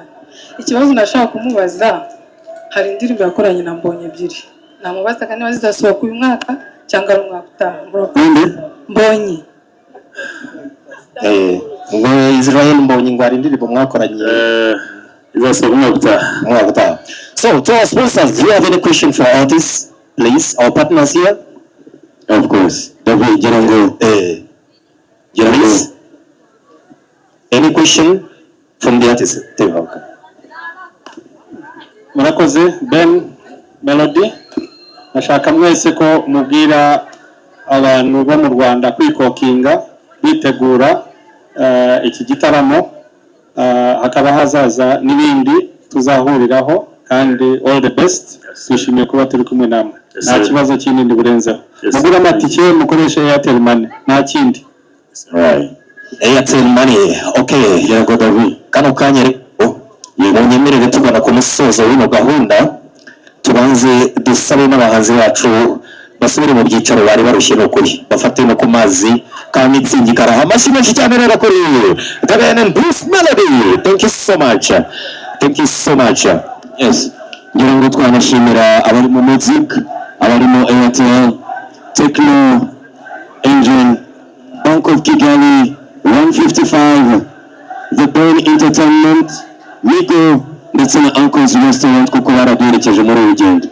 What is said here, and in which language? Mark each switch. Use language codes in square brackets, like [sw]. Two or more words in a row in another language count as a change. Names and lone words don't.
[rw] Ikibazo nashaka kumubaza, hari indirimbo yakoranye na Mbonyi ebyiri, namubazaga niba zizasohoka uyu mwaka cyangwa ari umwaka utaha. Mbonyi ngo Israel Mbonyi ngo hari indirimbo mwakoranye izasohoka umwaka utaha. [en] So, to our sponsors, do you have any question for artists, please? Our partners here? Of course. Please? Any question from the artists? [rw] Murakoze. Ben Melody, nashaka mwese ko mubwira abantu bo mu Rwanda kwikokinga bitegura iki gitaramo, hakaba hazaza n'ibindi tuzahuriraho, kandi [en] all the best. [rw] Twishimiye kuba turi kumwe namwe. Nta kibazo kinini burenzeho. Mugura amatike mukoresha Airtel Money, nta kindi. Airtel Money. Okay, yego David. Kano kanya rero munyemerere tugana ku musozo w'ino gahunda, tubanze dusabe n'abahanzi bacu basubire mu byicaro bari barushye n'ukuri, bafate no ku mazi ka Mitsingi karaha. Amashyi menshi cyane rero kuri The Ben and Bruce Melody. [en] Thank you so much. Thank you so much. Yes. [rw] Ngira ngo twanashimira abari mu music, abari mu Airtel, Techno, Engine, Bank of Kigali, 155, The Ben Entertainment, Nico, ndetse na Uncle's Restaurant kuko baraduherekeje muri uru rugendo.